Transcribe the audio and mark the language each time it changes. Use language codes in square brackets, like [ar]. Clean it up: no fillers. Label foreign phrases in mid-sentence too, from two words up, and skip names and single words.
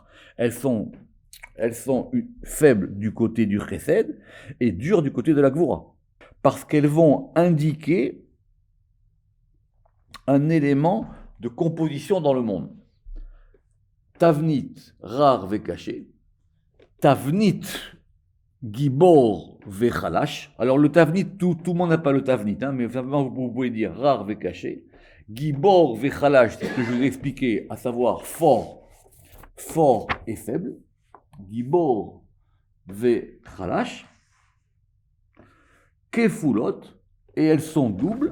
[fr] Elles sont faibles du côté du chesed et dures du côté de la gvura. Parce qu'elles vont indiquer un élément de composition dans le monde. [he] תבנית, רך וקשה. תבנית, גיבור וחלש. [fr] Alors le tavnit, tout le monde n'a pas le tavnit, hein, mais simplement vous pouvez dire [he] רך וקשה. גיבור וחלש, [fr] c'est ce que je vous ai expliqué, à savoir fort et faible. [he] גיבור וחלש. [fr] Kefulot, et elles sont doubles.